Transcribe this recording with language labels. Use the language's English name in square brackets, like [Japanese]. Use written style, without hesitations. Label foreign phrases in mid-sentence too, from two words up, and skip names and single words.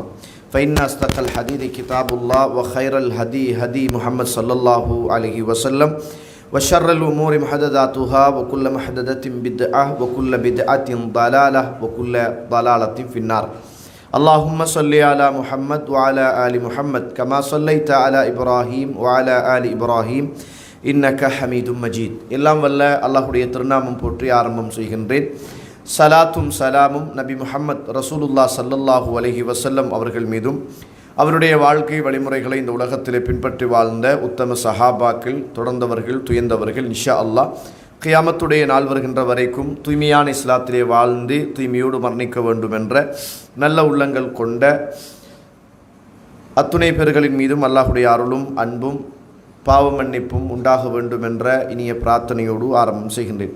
[Arabic] فإن أصدق الحديث كتاب الله وخير الهدي هدي محمد صلى الله عليه وسلم وشر الأمور محدثاتها وكل محدثة بدعة وكل بدعة ضلالة وكل ضلالة في النار. اللهم صل على محمد وعلى آل محمد كما صليت على إبراهيم وعلى آل إبراهيم إنك حميد مجيد. [Tamil] எல்லாம் வல்ல அல்லாஹ்வுடைய திருநாமம் போற்றி ஆரம்பம் செய்கின்றேன். சலாத்தும் சலாமும் நபி முஹம்மத் [Arabic] رسول الله صلى الله عليه وسلم [Tamil] அவர்கள் மீதும் அவருடைய வாழ்க்கை வழிமுறைகளை இந்த உலகத்திலே பின்பற்றி வாழ்ந்த உத்தம சஹாபாக்கள், தொடர்ந்தவர்கள், துயர்ந்தவர்கள், [Arabic] إن شاء الله [Tamil] கியாமத்துடைய நாள் வருகின்ற வரைக்கும் தூய்மையான இஸ்லாத்திலே வாழ்ந்து தூய்மையோடு மரணிக்க வேண்டும் என்ற நல்ல உள்ளங்கள் கொண்ட அத்துணை பேர்களின் மீதும் அல்லாஹுடைய அருளும் அன்பும் பாவ மன்னிப்பும் உண்டாக வேண்டும் என்ற இனிய பிரார்த்தனையோடு ஆரம்பம் செய்கின்றேன்.